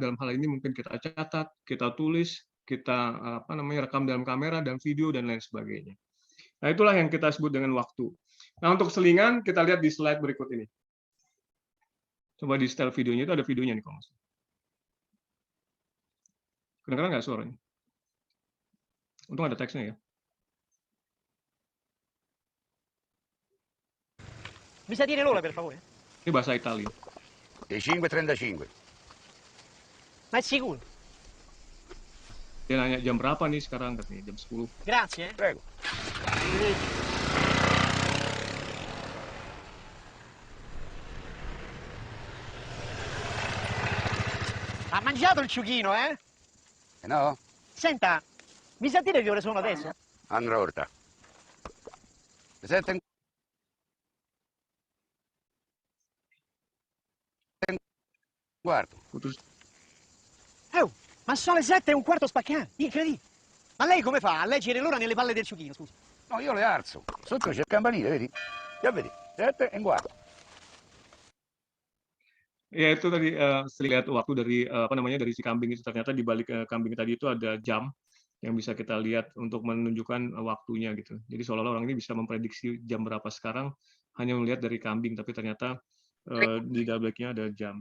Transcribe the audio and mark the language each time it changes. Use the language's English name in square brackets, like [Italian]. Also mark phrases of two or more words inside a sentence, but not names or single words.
[Indonesian] Dalam hal ini mungkin kita catat, kita tulis, kita rekam dalam kamera dan video dan lain sebagainya. Nah, itulah yang kita sebut dengan waktu. Nah, untuk selingan kita lihat di slide berikut ini. Coba di setel videonya, itu ada videonya nih kalau nggak salah. Kedengeran nggak suaranya? Untung ada teksnya ya. [Italian] Mi sa dire l'ora, per favore? [Indonesian] Ini bahasa Italia. [Italian] Le 5:35. Ma è sicuro? [Indonesian] Dia nanya jam berapa nih sekarang, katanya jam 10. [Italian] Grazie. Prego. Ha mangiato il ciuchino, eh? No? Senta, mi sa dire che ore sono adesso? Andrò orta. Le 7 e un quarto. [Indonesian] Putus. [Italian] Oh, ma sono le 7:15 spaccate. Incredibile. Ma lei come fa a leggere l'ora nelle palle del ciuchino, scusa? No, io le alzo. Sotto c'è il campanile, vedi? Già vedi? 7 e un quarto. [Indonesian] Ya itu tadi lihat waktu dari dari si kambing itu, ternyata di balik kambing tadi itu ada jam. yang bisa kita lihat untuk menunjukkan waktunya gitu. Jadi seolah-olah orang ini bisa memprediksi jam berapa sekarang hanya melihat dari kambing, tapi ternyata di balik-nya ada jam.